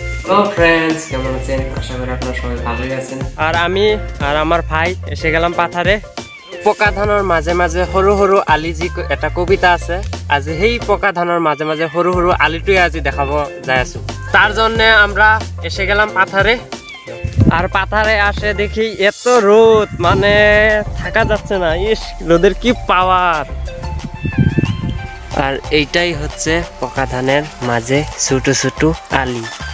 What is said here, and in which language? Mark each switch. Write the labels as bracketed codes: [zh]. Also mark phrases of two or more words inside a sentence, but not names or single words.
[en] Hello friends, [bn] কেমন আছেন? আশা করি আপনারা সবাই ভালোই আছেন। আর আমি আর আমার ভাই এসে গেলাম পাথারে। [as] পকা ধানৰ মাঝে মাঝে সৰু সৰু আলি, যি এটা কবিতা আছে, আজি সেই পকা ধানৰ মাঝে মাঝে সৰু সৰু আলিটোৱে আজি দেখাব যাই আছো। [bn] তার জন্য আমরা এসে গেলাম পাথারে। আর পাথারে আসে দেখি এত রোদ, মানে থাকা যাচ্ছে না। ইস, রোদের কি পাওয়ার! আর এইটাই হচ্ছে পকা ধানের মাঝে ছোট ছোট আলি।